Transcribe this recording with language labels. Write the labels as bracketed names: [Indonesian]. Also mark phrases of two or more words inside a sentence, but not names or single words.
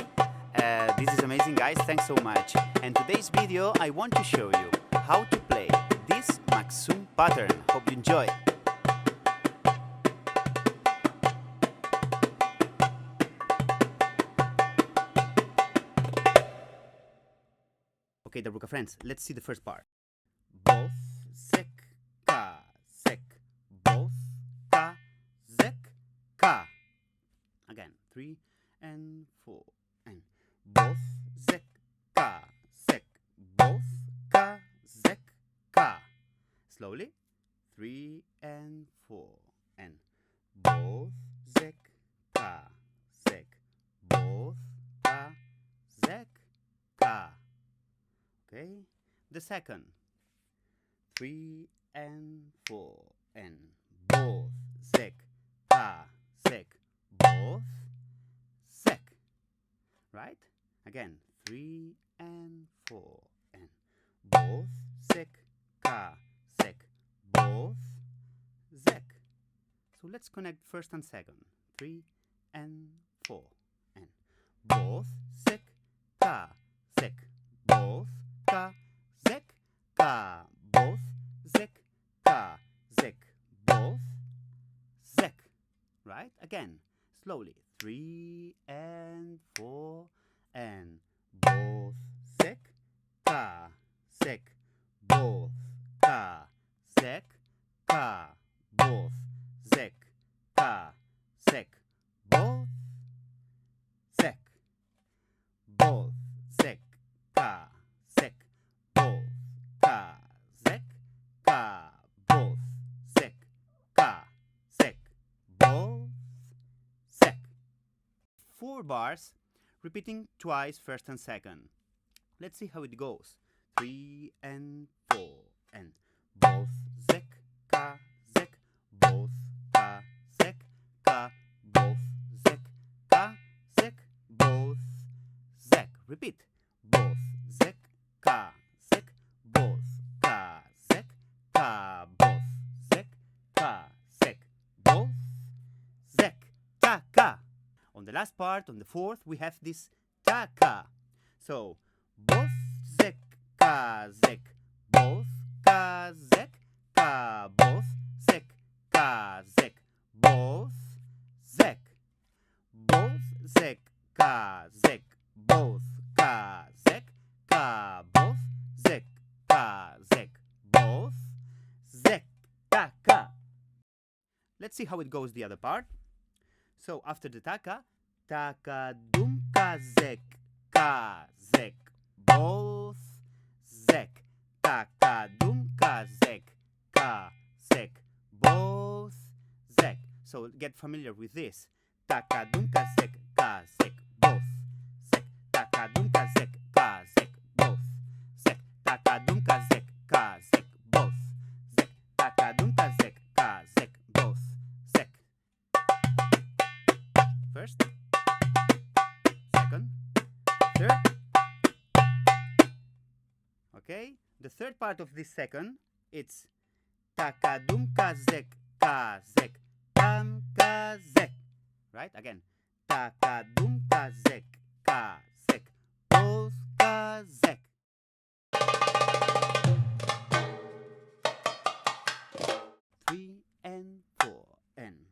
[English] This is amazing guys, thanks so much. And today's video I want to show you how to play this MAKSUM pattern. Hope you enjoy. Okay DARBUKA friends, let's see the first part. Both sek ka sek, both ka sek ka. Again, 3 and 4 and both sek ka sek, both ka sek ka. Slowly, 3 and 4 and both sek ka sek, both ka sek ka. Okay, the second. 3 and 4 and both sek ka sek, both sek. Right? Again, 3 and 4 and both sek ka sek, both sek. So let's connect first and second. 3 and 4 and both sek ka sek, both ka sek ka, both zek ka zek, both zek. Right? Again, slowly. 3 and 4 and both zek ka zek, both ka zek ka, both zek ka zek, both zek, both zek ka zek, both ka zek ka, both zek ka zek, both zek. 4 bars, repeating twice first and second. Let's see how it goes. 3 and 4 and both zek ka zek, both ka zek ka, both zek ka zek, both zek. Repeat. Both zek ka zek, both ka zek ka, both zek ka zek, both zek ta ka. On the last part, on the fourth, we have this ta ka. So both zek ka zek, both ka zek ka, both zek ka zek, both zek, both zek ka zek, both ka zek ka, both zek ka zek, both zek ta ka. Let's see how it goes the other part. So after the taka, taka dum ka zek ka zek, both zek, taka dum ka zek ka zek, both zek. So get familiar with this. Taka dum ka zek ka zek, both zek, taka dum ka zek ka zek, both zek, taka dum ka zek ka zek, both zek, taka dum ka zek ka zek, both zek. First, second, third. Okay, the third part of this second, it's taka dum ka zek ka zek, tam ka zek. Right? Again, taka dum ka zek ka zek, both ka zek. Three and 4 and